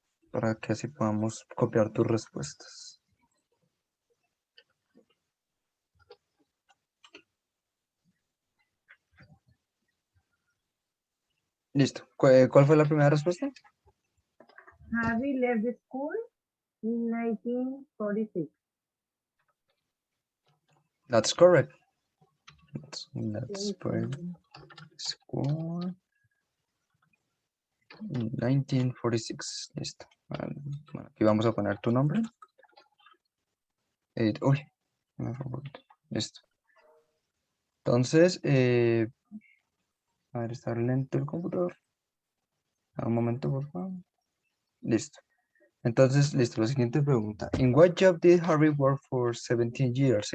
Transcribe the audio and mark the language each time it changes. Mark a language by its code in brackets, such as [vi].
[es] para que así podamos copiar tus respuestas. Listo. ¿Cuál fue la primera respuesta? [en] Harry left the school in 1946. That's correct. Let's Thank put you. school in 1946. [es] Listo. Bueno, aquí vamos a poner tu nombre. Uy, me fue un poquito. Listo. Entonces, a ver, está lento el computador. Un momento, por favor. Listo. Entonces, listo, la siguiente pregunta. [en] ¿In what job did Harry work for 17 years?